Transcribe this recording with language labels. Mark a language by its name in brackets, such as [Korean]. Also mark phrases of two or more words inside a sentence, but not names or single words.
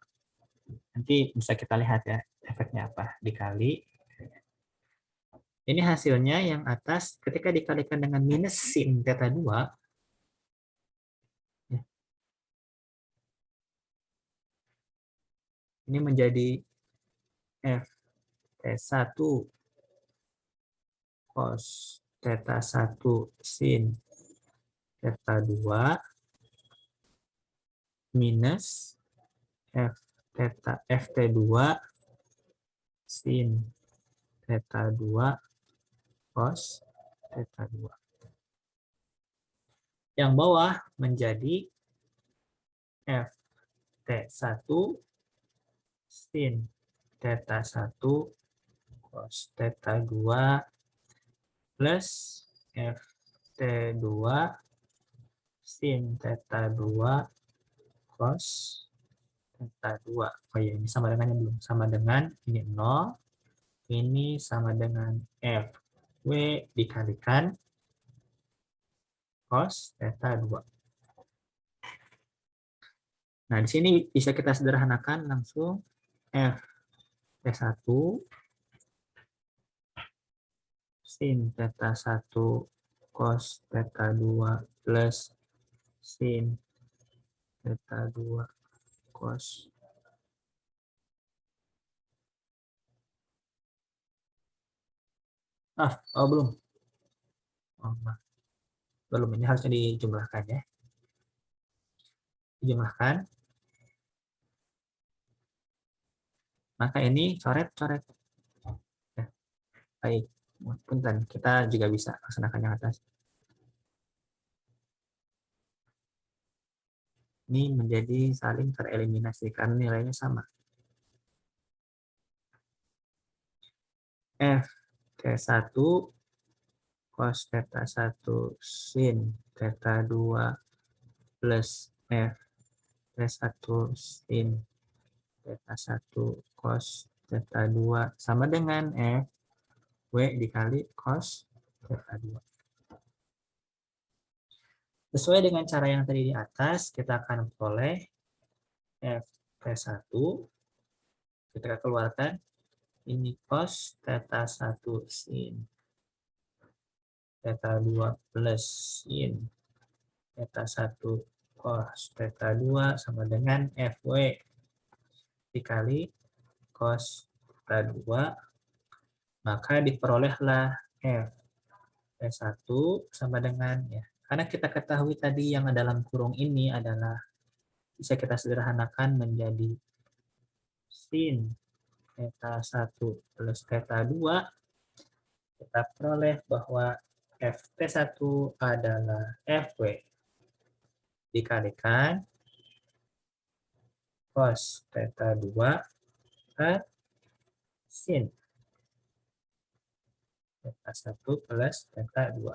[Indonesian] Nanti bisa kita lihat ya efeknya apa, dikali Ini hasilnya yang atas ketika dikalikan dengan minus sin theta 2, ya, ini menjadi F T1 cos theta 1 sin theta 2 minus F theta FT2 sin theta 2 cos theta 2. Yang bawah menjadi FT1 sin theta 1 cos theta 2 plus FT2 sin theta 2 cos theta 2. Oh ya, ini sama dengannya belum? Sama dengan ini 0, ini sama dengan FW dikalikan cos theta 2. Nah, di sini bisa kita sederhanakan langsung F T1 sin theta 1 cos theta 2 plus sin theta 2 cos. Belum. Oh, belum, ini harusnya dijumlahkan ya. Dijumlahkan. Maka ini coret-coret. Ya, baik. Punten, kita juga bisa laksanakan yang atas. Ini menjadi saling tereliminasi karena nilainya sama. F T1 cos theta 1 sin theta 2 plus F T1 sin theta 1 cos theta 2 sama dengan F W dikali cos theta 2. Sesuai dengan cara yang tadi di atas, kita akan peroleh F T1, kita keluarkan ini cos theta 1 sin theta 2 plus sin theta 1 cos theta 2 sama dengan FW dikali cos theta 2, maka diperolehlah F T1 sama dengan, ya, karena kita ketahui tadi yang dalam kurung ini adalah bisa kita sederhanakan menjadi sin theta 1 plus theta 2, kita peroleh bahwa FT1 adalah FW dikalikan cos theta 2 per sin theta 1 plus theta 2.